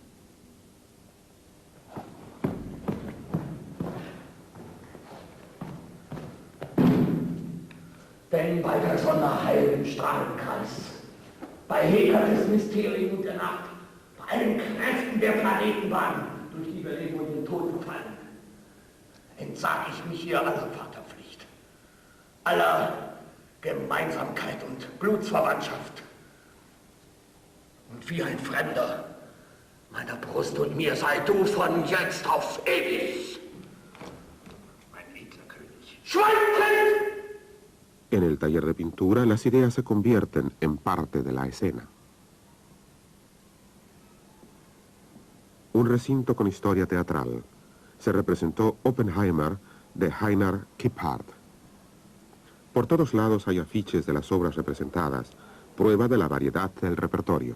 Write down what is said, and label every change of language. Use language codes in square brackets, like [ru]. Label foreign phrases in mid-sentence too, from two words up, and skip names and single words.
[de] Denn bei der Sonne heilen Strahlenkreis, bei Hekates Mysterium der Nacht, bei allen Kräften der Planetenbahn, durch die wir leben und in den Tod fallen, entsag ich mich hier aller Vaterpflicht, aller Gemeinsamkeit und Blutsverwandtschaft. Und wie ein Fremder meiner Brust und mir sei du von jetzt auf ewig, mein edler König. Schweigt! [es] En el taller de pintura, las ideas se convierten en parte de la escena. Un recinto con historia teatral. Se representó Oppenheimer de Heiner Kippard. Por todos lados hay afiches de las obras representadas, prueba de la variedad del repertorio.